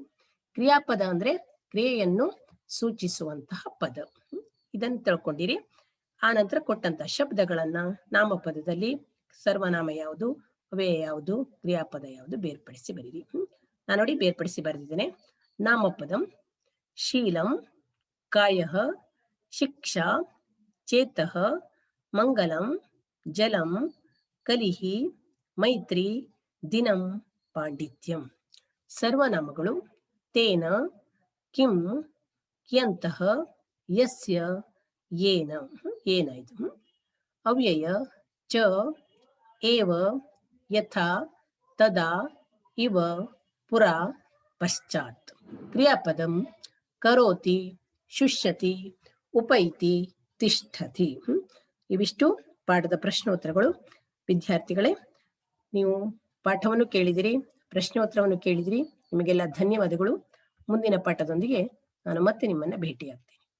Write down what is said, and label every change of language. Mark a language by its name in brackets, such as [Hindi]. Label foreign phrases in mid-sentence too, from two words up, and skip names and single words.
[Kannada] ಕ್ರಿಯಾಪದ ಅಂದ್ರೆ ಕ್ರಿಯೆಯನ್ನು ಸೂಚಿಸುವಂತಹ ಪದ. ಇದನ್ನು ತಿಳ್ಕೊಂಡಿರಿ. ಆ ನಂತರ ಕೊಟ್ಟಂತಹ ಶಬ್ದಗಳನ್ನ ನಾಮಪದದಲ್ಲಿ ಸರ್ವನಾಮ ಯಾವುದು, ಅವ್ಯಯ ಯಾವುದು, ಕ್ರಿಯಾಪದ ಯಾವುದು ಬೇರ್ಪಡಿಸಿ ಬರೀರಿ. ನಾನು ನೋಡಿ ಬೇರ್ಪಡಿಸಿ ಬರೆದಿದ್ದೇನೆ. [Sanskrit] ನಾಮಪದಂ ಶೀಲಂ ಕಾಯಃ ಶಿಕ್ಷಾ ಚೇತಃ ಮಂಗಲಂ ಜಲಂ ಕಲಿಹಿ ಮೈತ್ರಿ ದಿನಂ ಪಾಂಡಿತ್ಯಂ. ಸರ್ವನಾಮಗಳು ತೇನ, ಕಿಂ, ಕಿಯಂತಹ, ಯಸ್ಯ, ಯೇನ. ಏನಾಯ್ತು? ಅವ್ಯಯ ಚ, ಏವ, ಯಥಾ, ತದಾ, ಇವ, ಪುರಾ, ಪಶ್ಚಾತ್. ಕ್ರಿಯಾಪದಂ ಕರೋತಿ, ಶುಷ್ಯತಿ, ಉಪೈತಿ, ತಿಷ್ಠತಿ. [Kannada] ಇವಿಷ್ಟು ಪಾಠದ ಪ್ರಶ್ನೋತ್ತರಗಳು. ವಿದ್ಯಾರ್ಥಿಗಳೇ, ನೀವು ಪಾಠವನ್ನು ಕೇಳಿದಿರಿ, ಪ್ರಶ್ನೋತ್ತರವನ್ನು ಕೇಳಿದಿರಿ. ನಿಮಗೆಲ್ಲ ಧನ್ಯವಾದಗಳು. ಮುಂದಿನ ಪಾಠದೊಂದಿಗೆ ನಾನು ಮತ್ತೆ ನಿಮ್ಮನ್ನು ಭೇಟಿಯಾಗ್ತೀನಿ.